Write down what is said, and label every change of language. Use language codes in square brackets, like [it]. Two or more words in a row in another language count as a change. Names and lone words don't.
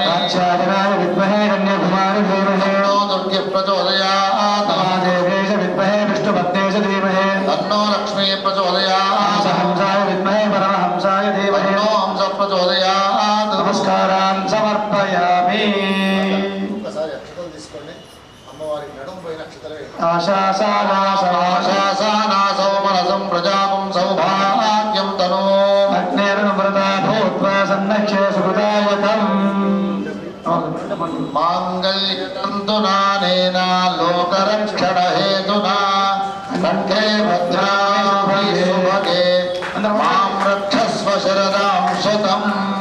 [sa] काक्षायनाय विद्महे कन्याकुमारी धीमहि तन्नो दुर्गे प्रचोदयात् महादेवेश विद्महे विष्णुपत्नेश धीमहि तन्नो लक्ष्मी प्रचोदयात् हंसाय विद्महे परमहंसाय धीमहि तन्नो हंस प्रचोदयात् नमस्कारान् समर्पयामि [te] ఒకసారి అక్షతలు తీసుకోండి అమ్మవారికి నడుము పైన అక్షతలు వేయండి [sa] आशासानासौ మనసం ప్రజాపం సౌభాగ్యం తనో अग्नेर्नमृता भूत्वा सन्नक्षे सुकृतायतम् माङ्गल्यतन्तुनानेन लोकरक्षणहेतुना कण्ठे भद्राभये सुभगे मां रक्षस्व शरदां शतम्